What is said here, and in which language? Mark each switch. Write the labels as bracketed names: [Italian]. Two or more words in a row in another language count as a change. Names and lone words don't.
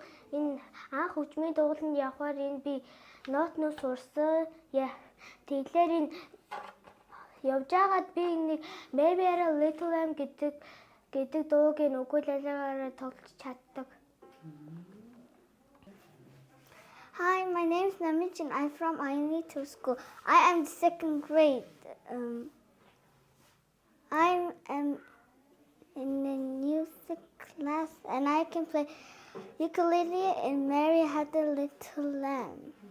[Mongolian] Энэ анх хөгжмийн дугуйланд явхаар энэ би нотнууд сурсан. Тэглэр энэ явж байгаад би нэг Maybe a Little Lamb гэдэг дууг нь укулелегаар тоглож чаддаг. [English] Hi, my name is Namich and I'm from Ayuni Two School. I am the 2nd grade. I am in the music class and I can play ukulele and Mary Had a Little Lamb.